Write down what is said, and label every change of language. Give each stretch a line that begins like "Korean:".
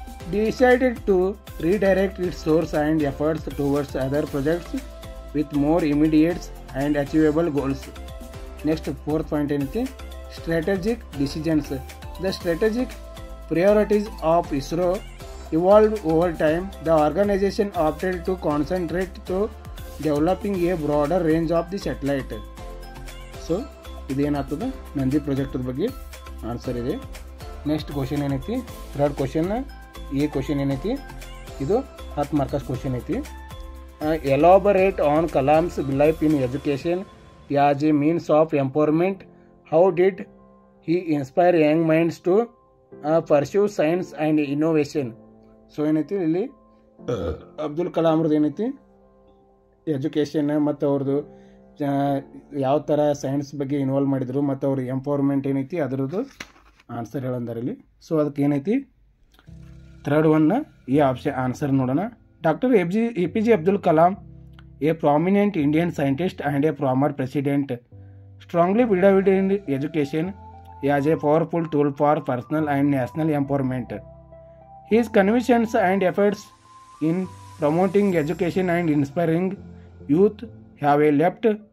English: Decided to redirect its source and efforts towards other projects with more immediate and achievable goals. Next, fourth point is strategic decisions. The strategic priorities of ISRO evolved over time. The organization opted to concentrate to developing a broader range of the satellite.
Kannada: So, ಇದೇನಾಗ್ತದೆ Nandi project ಬಗ್ಗೆ answer ಇದೆ. Next question ಏನೈತಿ, third question, ಈ question ಏನೈತಿ ಇದು 10 marks question ಐತಿ.
English: Elaborate on Kalam's life in education as a means of empowerment. How did he inspire young minds to pursue science and innovation.
Kannada: So ಏನೈತಿ ಇಲ್ಲಿ ಅಬ್ದುಲ್ ಕಲಾಮ್ರದ್ದು ಏನೈತಿ ಎಜುಕೇಷನ್ ಮತ್ತು ಅವ್ರದ್ದು ಯಾವ ಥರ ಸೈನ್ಸ್ ಬಗ್ಗೆ ಇನ್ವಾಲ್ವ್ ಮಾಡಿದರು ಮತ್ತು ಅವ್ರ ಎಂಪವರ್ಮೆಂಟ್ ಏನೈತಿ ಅದರದ್ದು ಆನ್ಸರ್ ಹೇಳಂದಾರೆ ಇಲ್ಲಿ. ಸೊ ಅದಕ್ಕೆ ಏನೈತಿ ಥರ್ಡ್ ಒನ್ ಈ ಆಪ್ಷನ್ ಆನ್ಸರ್ ನೋಡೋಣ.
English: Doctor APJ Abdul Kalam, a prominent Indian scientist and a former president, strongly believed in education as a powerful tool for personal and national empowerment. His convictions and efforts in promoting education and inspiring youth have left